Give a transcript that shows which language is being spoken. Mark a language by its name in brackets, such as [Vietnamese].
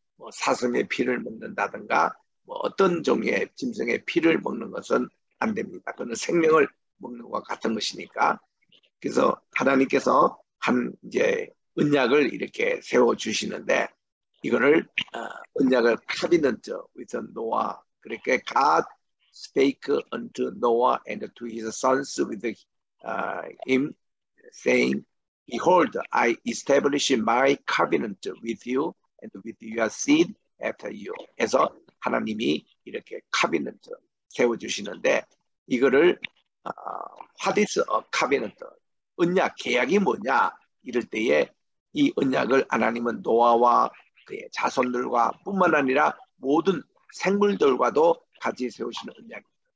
[Korean] 뭐 사슴의 피를 먹는다든가 뭐 어떤 종의 짐승의 피를 먹는 것은 안 됩니다. 그건 생명을 먹는 것과 같은 것이니까. 그래서 하나님께서 한 이제 언약을 이렇게 세워 주시는데 이거를 언약을 [English] covenant with Noah. [Korean] 그렇게 [English] God spake unto Noah and to his sons with him, saying, Behold, I establish my covenant with you and with your seed after you. [Korean] 해서 하나님이 이렇게 covenant 세워주시는데 이거를 [English] what is a covenant? [Korean] 언약, 계약이 뭐냐? 이럴 때에 이 언약을 하나님은 노아와 그의 자손들과 뿐만 아니라 모든 생물들과도 같이 세우시는 언약입니다.